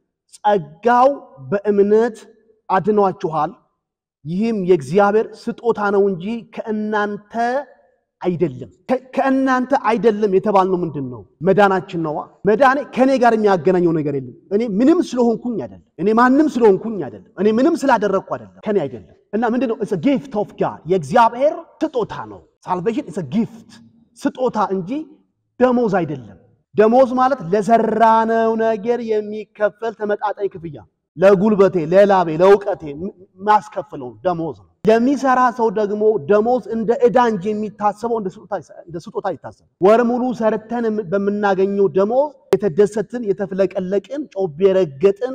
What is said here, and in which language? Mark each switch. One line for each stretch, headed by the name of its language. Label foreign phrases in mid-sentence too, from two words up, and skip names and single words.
Amharic: ጸጋው በእምነት አድኗችኋል ይህም የእግዚአብሔር ስጦታ ነው እንጂ ከእናንተ አይደለም። ከእናንተ አይደለም የተባልነው ምንድነው? መዳናችን ነው። መዳኔ ከኔ ጋር የሚያገናኘው ነገር የለም። እኔ ምንም ስለሆንኩኝ አይደለም። እኔ ማንንም ስለሆንኩኝ አይደለም። እኔ ምንም ስላደረኩ አይደለም። ከኔ አይደለም። እና ምንድነው?
English: it's a gift of God
Amharic: የእግዚአብሔር ስጦታ ነው።
English: salvation is a gift
Amharic: ስጦታ እንጂ ደሞዝ አይደለም። ደሞዝ ማለት ለሰራነው ነገር የሚከፈል ተመጣጣኝ ክፍያ ለጉልበቴ ለላቤ ለውቀቴ ማስከፈለው ደሞዝ ነው። ለሚሰራ ሰው ደግሞ ደሞዝ እንደ ዕዳ እንጂ የሚታሰበው እንደ ስጦታ ይታሰብ። ወር ሙሉ ሰርተን በመናገኘው ደሞዝ የተደሰትን የተፍለቀለቅን ጮቤ ረገጥን